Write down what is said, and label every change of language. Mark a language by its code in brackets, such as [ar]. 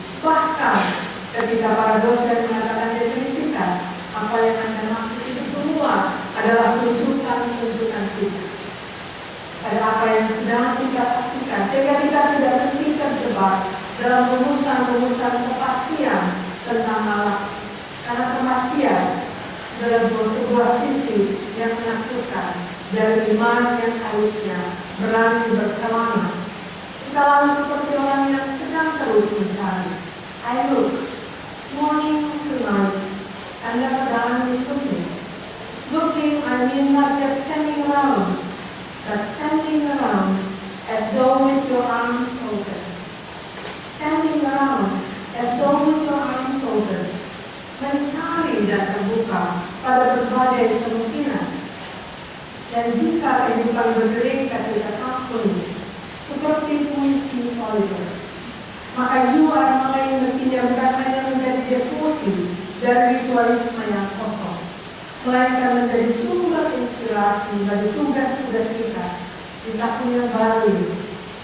[id] Bahkan ketika para dosen mengatakan definisikan, apa yang Anda maksud itu semua adalah tunjukkan kita pada apa yang sedang kita saksikan, sehingga kita tidak mesti terjebak dalam rumusan-rumusan kepastian tentang Allah. Karena kepastian adalah sebuah sisi yang menakutkan dari iman yang harusnya berani berkelana. Kita lalu seperti orang yang sedang terus mencari. [en] I look, morning to night, and never done with looking. Looking, I mean not just standing around, but standing around as though with your arms open. Standing around as though with your arms open. [id] Mencari dan terbuka pada berbagai kemungkinan. Dan jika kehidupan bergereja kita ampuni seperti puisi Oliver, maka [en] you are mine [id] mestinya bukan hanya menjadi devosi dan ritualisme yang kosong, melainkan menjadi sumber inspirasi bagi tugas-tugas kita di tahun yang baru ini.